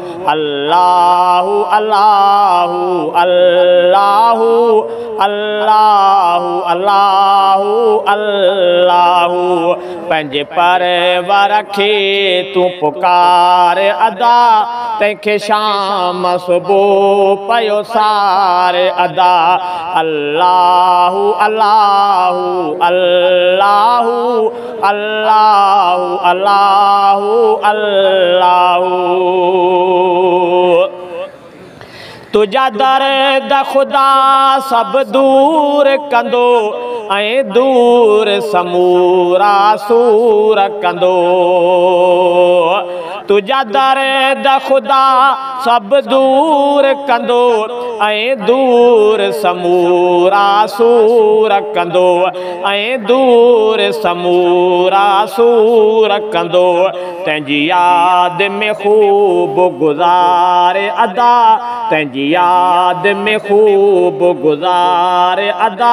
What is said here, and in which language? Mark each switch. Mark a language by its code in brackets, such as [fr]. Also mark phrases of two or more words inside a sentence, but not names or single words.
[ar] الله الله الله الله الله الله [sd] पंहिंजे परवर खे तू पुकार अदा तंहिंखे शाम सुबुह पयो सार अदा [ar] الله الله الله الله الله الله [sd] तुझा दर्द खुदा सब दूर कंदो ऐं दूर समूरा सूर कंदो तुझा दर्द खुदा सब दूर कंदो ऐं दूर समूरा सूर कंदो ऐं दूर समूरा सूर कंदो तंहिंजी याद में खूब गुज़ारे अदा तंहिंजी याद में खूब गुज़ारे अदा